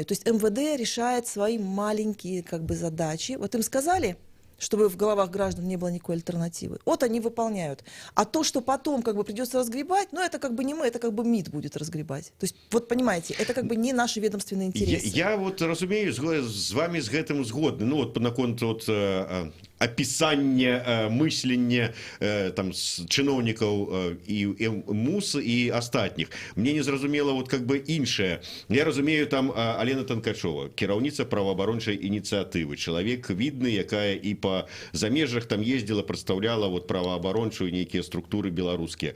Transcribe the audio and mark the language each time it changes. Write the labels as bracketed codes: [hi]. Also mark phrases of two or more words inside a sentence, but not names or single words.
[ru] То есть МВД решает свои маленькие как бы задачи. Вот им сказали, чтобы в головах граждан не было никакой альтернативы. Вот они выполняют. А то, что потом как бы придется разгребать, ну это как бы не мы, это как бы МИД будет разгребать. То есть, вот понимаете, это как бы не наши ведомственные интересы. [be] Я вот разумею, з вами з гэтым згодны. Ну вот наконт от опісання мыслення там чыноўнікаў і МУС і астатніх. Мне не зразумела [ru] вот как бы [be] іншае. Я разумею там Алена Танкачова, кіраўніца праваабарончай ініцыятывы, чалавек видны, якая і по замежжах там ездила, прадстаўляла вот праваабарончую нейкія структуры беларускія.